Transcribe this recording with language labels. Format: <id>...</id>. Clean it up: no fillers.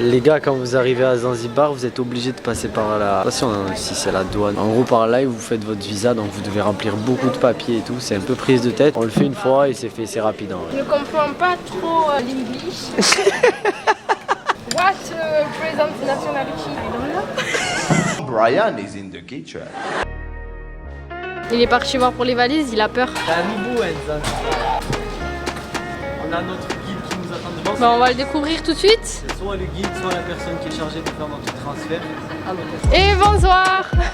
<fr>Les gars, quand vous arrivez à Zanzibar, vous êtes obligé de passer par la... Je sais pas si c'est la douane. En gros, par là, vous faites votre visa, donc vous devez remplir beaucoup de papiers et tout. C'est un peu prise de tête. On le fait une fois et c'est rapide. En vrai. Je ne comprends pas trop l'English.</fr> <en>What present nationality? I don't know. Brian is in the kitchen.</en> <fr>Il est parti voir pour les valises, il a peur. C'est un nouveau Zanzibar. On a notre guide qui nous attend devant. Bon, on va le découvrir tout de suite. C'est soit le guide, soit la personne qui est chargée de faire notre transfert à l'hôtel. Et bonsoir.</fr>